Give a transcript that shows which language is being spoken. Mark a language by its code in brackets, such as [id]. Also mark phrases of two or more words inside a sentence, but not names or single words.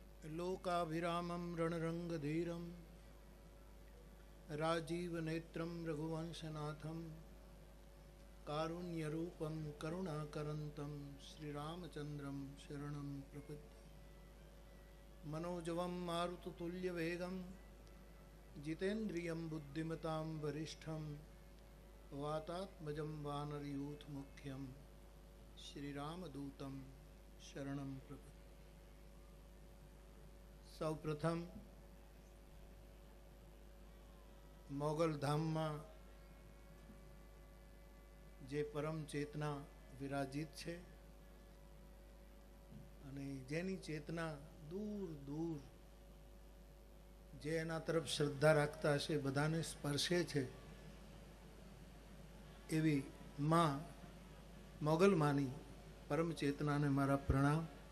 [sa] लोकाभिरामं रणरंगधीरं राजीवनेत्रं रघुवंशनाथं कारुण्यरूपं करुणाकरन्तं श्रीरामचन्द्रं शरणं प्रपद्ये। मनोजवं मारुततुल्यवेगं जितेन्द्रियं बुद्धिमतां वरिष्ठं वातात्मजं वानरयूथमुख्यं श्रीरामदूतं शरणं प्रपद्ये। [gu] સૌ પ્રથમ મોગલ ધામમાં જે પરમ ચેતના વિરાજિત છે અને જેની ચેતના દૂર દૂર જે એના તરફ શ્રદ્ધા રાખતા હશે બધાને સ્પર્શે છે એવી માં મોગલ માની પરમ ચેતનાને મારા પ્રણામ।